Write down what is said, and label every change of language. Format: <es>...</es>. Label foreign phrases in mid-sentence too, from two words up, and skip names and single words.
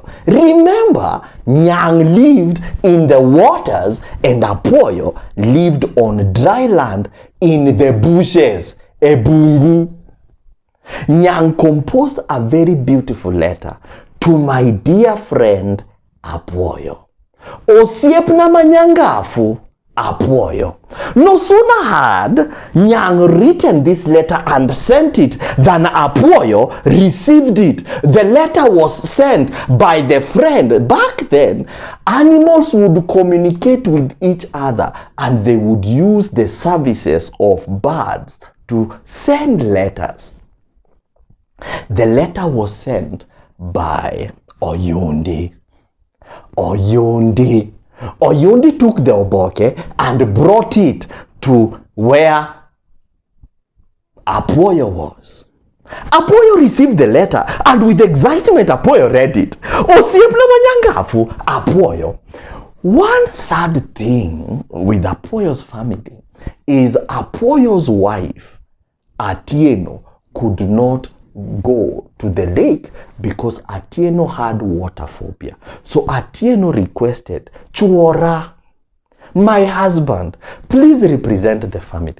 <en>Remember, Nyang lived in the waters and Apuoyo lived on dry land in the bushes, Ebungu. Nyang composed a very beautiful letter to my dear friend Apuoyo.</en> <luo>Osiepna manyangafu, Apuoyo.</luo> <en>No sooner had Nyang written this letter and sent it than Apuoyo received it. The letter was sent by the friend. Back then, animals would communicate with each other and they would use the services of birds to send letters. The letter was sent by Oyundi. Oyundi took the oboke and brought it to where Apuoyo was. Apuoyo received the letter and with excitement Apuoyo read it.</en> <luo>Osiepna manyangafu Apuoyo.</luo> <en>One sad thing with Apuoyo's family is Apuoyo's wife, Atieno, could not go to the lake because Atieno had water phobia. So Atieno requested, Chuora, my husband, please represent the family.</en>